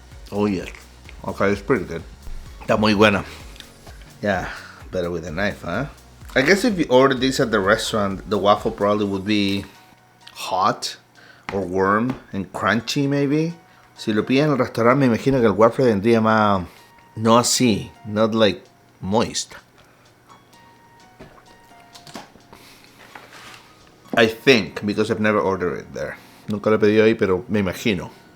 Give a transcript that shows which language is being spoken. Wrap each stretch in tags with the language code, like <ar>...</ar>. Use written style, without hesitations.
<en>Oh yes. Okay, it's pretty good.</en> <es>Está muy buena.</es> <en>Yeah, better with a knife, huh? I guess if you order this at the restaurant, the waffle probably would be hot or warm and crunchy maybe.</en> <es>Si lo piden en el restaurante, me imagino que el waffle vendría más, no así,</es> <en>not like moist. I think, because I've never ordered it there.</en> <es>Nunca lo he pedido ahí, pero me imagino.</es>